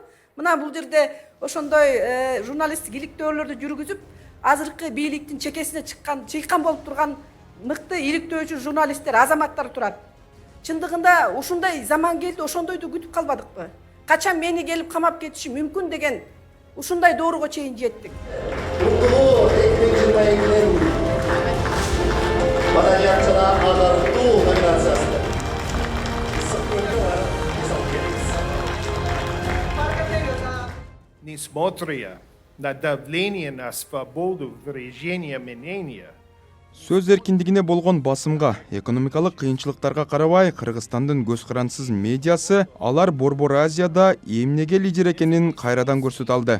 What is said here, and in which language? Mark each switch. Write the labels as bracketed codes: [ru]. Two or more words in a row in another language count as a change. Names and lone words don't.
[ky] Мына бул жерде ошондой журналисттик иликтөөлөрдү жүргүзүп, азыркы бийликтин чекесине чыйкан болуп турган мыкты иликтөөчү журналисттер, азаматтар турат. Чындыгында ушундай заман келди, ошондойду күтүп калбадыкпы? Качан мени келип камап кетиши мүмкүн деген ушундай доорого чейин жеттик. [ru] Несмотря на давление на свободу выражения мнения, [ky] Сөз эркиндигине болгон басымга, экономикалык кыйынчылыктарга карабай, Кыргызстандын көз карансыз медиасы алар Борбор Азияда эмнеге лидер экенин кайрадан көрсөтө алды.